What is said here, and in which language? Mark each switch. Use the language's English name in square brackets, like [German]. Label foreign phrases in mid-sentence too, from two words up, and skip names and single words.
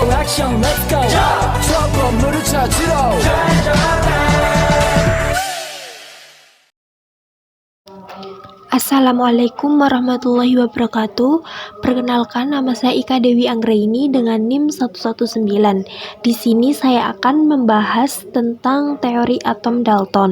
[Korean] 액션 [English] let's go [Korean] 저 건물을 찾으러 [Arabic] السلام عليكم ورحمة الله وبركاته. [Indonesian] Perkenalkan, nama saya Ika Dewi Anggraini dengan NIM 119. Di sini saya akan membahas tentang teori atom Dalton.